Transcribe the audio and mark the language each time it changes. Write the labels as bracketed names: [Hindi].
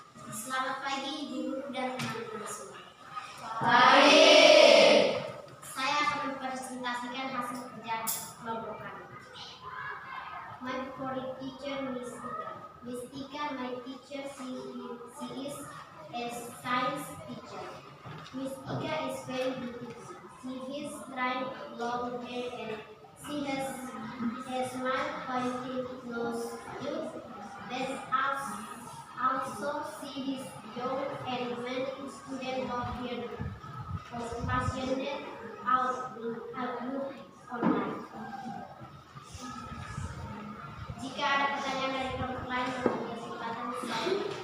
[Indonesian] Selamat pagi guru dan teman-teman semua. Baik. Saya akan mempresentasikan hasil kerja kelompok kami. [English] My favorite teacher, Miss Tika. Miss Tika, my teacher, she is a science teacher. Miss Tika is very beautiful. She has bright long hair and she has a smile, pointed nose. That's also she is young and many students of here passionate outlook on life. [Indonesian] Jika ada pertanyaan dari kelompok lain, maka silakan saya.